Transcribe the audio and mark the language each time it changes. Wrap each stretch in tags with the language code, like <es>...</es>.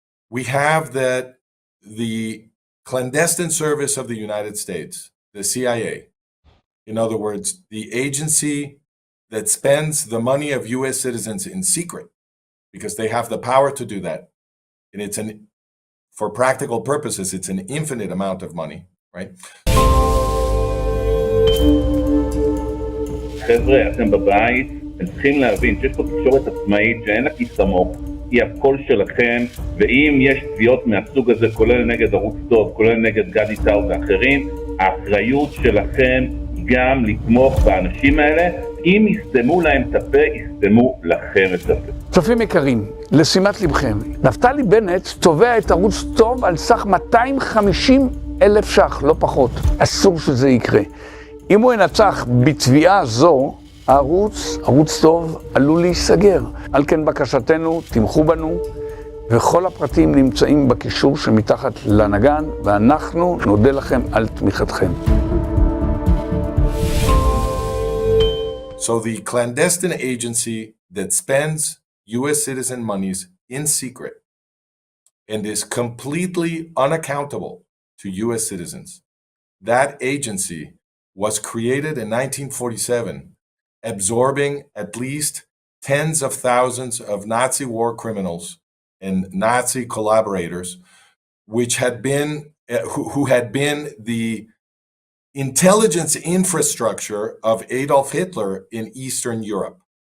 <en>We have that the clandestine service of the United States, the CIA, in other words, the agency that spends the money of U.S. citizens in secret, because they have the power to do that, and for practical purposes, it's an infinite amount of money, right?</en> <he>חבר'ה, אתם בבית, אתם צריכים להבין שיש פה תקשורת עצמאית שאין לה כיסמוך, היא הקול שלכם, ואם יש תביעות מהסוג הזה, כולל נגד ערוץ טוב, כולל נגד גדי טאו ואחרים, האחריות שלכם גם לתמוך באנשים האלה. אם יסתמו להם את הפה, יסתמו לכם את הפה. צופים יקרים, לשימת לבכם, נפתלי בנט תובע את ערוץ טוב על סך 250,000 ש"ח, לא פחות. אסור שזה יקרה. אם הוא ינצח בתביעה זו, ערוץ טוב עלול להיסגר. על כן בקשתנו, תמכו בנו, וכל הפרטים נמצאים בקישור שמתחת לנגן, ואנחנו נודה לכם על תמיכתכם.</he> <en>So the clandestine agency that spends U.S. citizen monies in secret and is completely unaccountable to U.S. citizens, that agency was created in 1947, absorbing at least tens of thousands of Nazi war criminals and Nazi collaborators, which had been who had been the intelligence infrastructure of Adolf Hitler in Eastern Europe.</en>